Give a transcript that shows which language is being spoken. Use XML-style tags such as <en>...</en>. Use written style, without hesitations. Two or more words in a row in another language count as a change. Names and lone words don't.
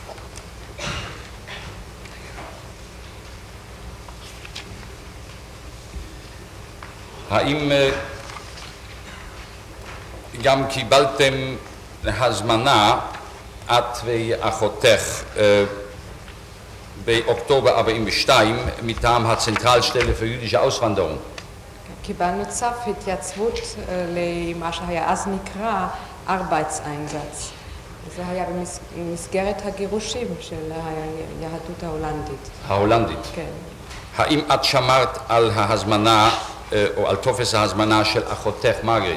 <he>האם גם קיבלתם הזמנה, את ואחותך, באוקטובר 42 מטעם</he> <de>Zentralstelle für jüdische Auswanderung?</de> <he>קיבלנו צו התייצבות למה שהיה אז נקרא ארבייטסאיינזאץ. זה היה במסגרת הגירושים של היהדות ההולנדית. ההולנדית. כן. האם את שמרת על ההזמנה, או על טופס ההזמנה של אחותך מרגריט?</he>